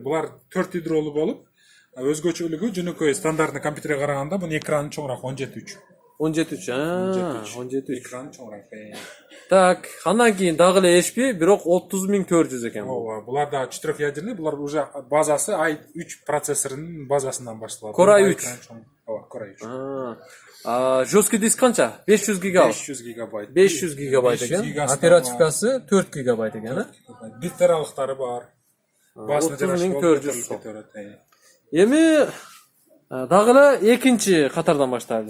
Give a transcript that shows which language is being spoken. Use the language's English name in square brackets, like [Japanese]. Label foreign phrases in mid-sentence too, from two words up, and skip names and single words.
[Kyrgyz] Булар 4 ядролуу болуп, өзгөчөлүгү жөнөкөй стандартный компьютерге караганда бунун экраны чоңураак 17.3. 17.3. Экраны чоңураак. Так, андан кийин дагы эле HP, бирок 30.400 экен. Ооба, булар да 4-ядерный, булар уже базасы i3 процессорунун базасынан башталат. Core i3. Ооба, Core i3. [Russian] Жесткий диск [Kyrgyz] канча? 500 гигабайт. 500 гигабайт. 500 гигабайт экен. Оперативкасы 4 гигабайт экен, Бит таралыктары бар. Басына жараша 30.400 сом. Эми дагы эле экинчи катардан баштайлы.